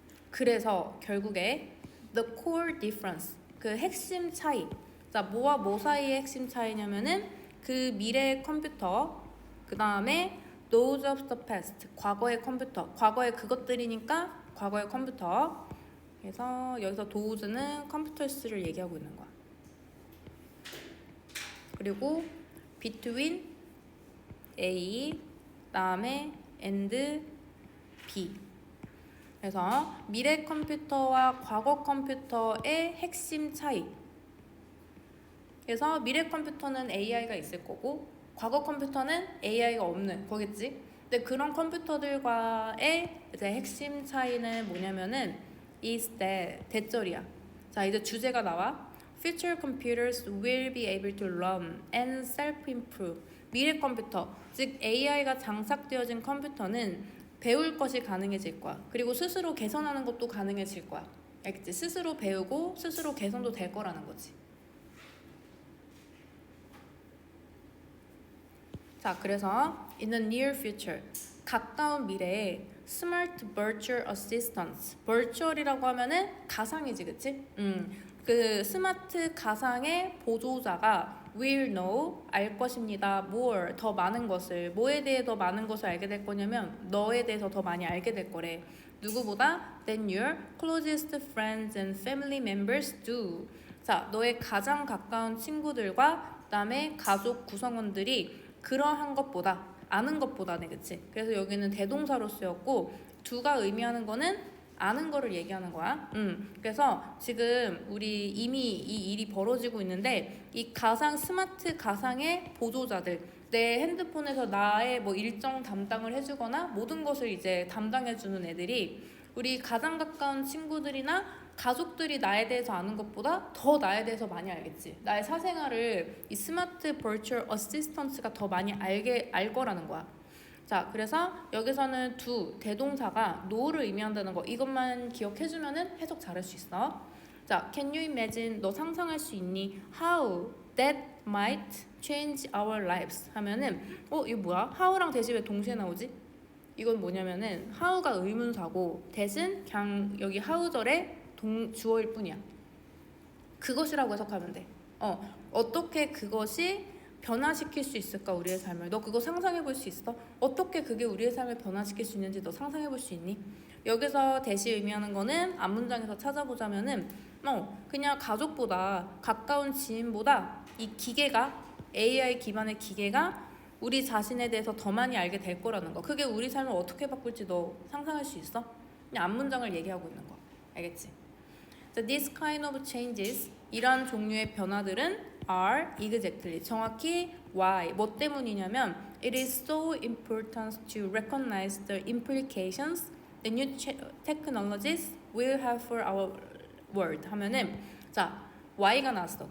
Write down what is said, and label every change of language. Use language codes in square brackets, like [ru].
[ko] 그래서 결국에 [en] the core difference. [ko] 그 핵심 차이. 자, 뭐와 뭐 사이의 핵심 차이냐면은 그 미래의 컴퓨터, 그 다음에 [en] those of the past. [ko] 과거의 컴퓨터. 과거의 그것들이니까 과거의 컴퓨터. 그래서 여기서 those는 컴퓨터스를 얘기하고 있는 거야. 그리고 [en] between A, [ko] 그다음에 [en] and B. [ko] 그래서 미래 컴퓨터와 과거 컴퓨터의 핵심 차이. 그래서 미래 컴퓨터는 AI가 있을 거고 과거 컴퓨터는 AI가 없는 거겠지. 근데 그런 컴퓨터들과의 이제 핵심 차이는 뭐냐면은 [en] is that [ko] 대절이야. 자, 이제 주제가 나와. [en] Future computers will be able to learn and self-improve. [ko] 미래 컴퓨터, 즉 AI가 장착되어진 컴퓨터는 배울 것이 가능해질 거야. 그리고 스스로 개선하는 것도 가능해질 거야. 알겠지? 스스로 배우고 스스로 개선도 될 거라는 거지. 자, 그래서 [en] in the near future, [ko] 가까운 미래에 [en] smart virtual assistants, [ko] virtual이라고 하면은 가상이지, 그치? 그 스마트 가상의 보조자가 [en] will know, [ko] 알 것입니다. more, 더 많은 것을. 뭐에 대해 더 많은 것을 알게 될 거냐면 너에 대해서 더 많이 알게 될 거래. 누구보다? [en] than your closest friends and family members do. [ko] 자, 너의 가장 가까운 친구들과 그다음에 가족 구성원들이 그러한 것보다, 아는 것보다네, 그치? 그래서 여기는 대동사로 쓰였고 두가 의미하는 거는 아는 거를 얘기하는 거야. 그래서 지금 우리 이미 이 일이 벌어지고 있는데 이 가상 스마트 가상의 보조자들, 내 핸드폰에서 나의 뭐 일정 담당을 해주거나 모든 것을 이제 담당해주는 애들이 우리 가장 가까운 친구들이나 가족들이 나에 대해서 아는 것보다 더 나에 대해서 많이 알겠지. 나의 사생활을 이 스마트 버추얼 어시스턴트가 더 많이 알 거라는 거야. 자, 그래서 여기서는 두 대동사가 know를 의미한다는 거, 이것만 기억해주면은 해석 잘할 수 있어. 자, [en] can you imagine, [ko] 너 상상할 수 있니? [en] How that might change our lives [ko] 하면은 이거 뭐야? how랑 that이 왜 동시에 나오지? 이건 뭐냐면은 how가 의문사고 that은 그냥 여기 how절의 주어일 뿐이야. 그것이라고 해석하면 돼. 어떻게 그것이 변화시킬 수 있을까, 우리의 삶을? 너 그거 상상해 볼 수 있어? 어떻게 그게 우리의 삶을 변화시킬 수 있는지 너 상상해 볼 수 있니? 여기서 대시 의미하는 거는 앞문장에서 찾아보자면은 그냥 가족보다 가까운 지인보다 이 기계가, AI 기반의 기계가 우리 자신에 대해서 더 많이 알게 될 거라는 거. 그게 우리 삶을 어떻게 바꿀지 너 상상할 수 있어? 그냥 앞문장을 얘기하고 있는 거. 알겠지? [en] So this kind of changes, [ko] 이런 종류의 변화들은 [en] are exactly, [ko] 정확히 [en] why, [ko] 뭐 때문이냐면 [en] it is so important to recognize the implications the new technologies will have for our world [ko] 하면은, 자, why가 나왔어.